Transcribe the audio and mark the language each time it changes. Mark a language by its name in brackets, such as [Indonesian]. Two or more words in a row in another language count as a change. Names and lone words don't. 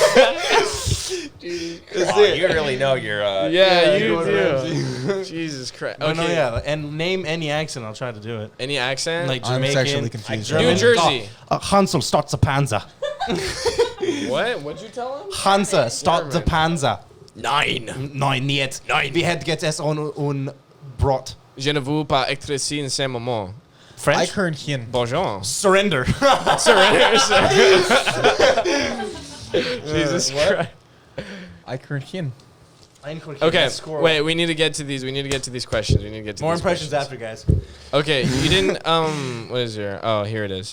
[English] Oh, you really know your. Yeah, you Gordon do. Ramsay. Jesus Christ. But Okay. no, yeah, and name any accent. I'll try to do it. Any accent? Like I'm Jamaican, sexually confused. like New German. Jersey. Hansel starts the panzer. What? What'd you tell him? Hansa start the German. panzer. 9. [German] Nein, niet. Wir hätten jetzt es un Brot. [French] Je ne veux pas être ici en ce moment. [English] I French? current him. Bonjour. Surrender. Jesus Christ. I current him. Okay, wait. We need to get to these. Questions. More impressions after, guys. Okay, you didn't. What is your? Oh, here it is.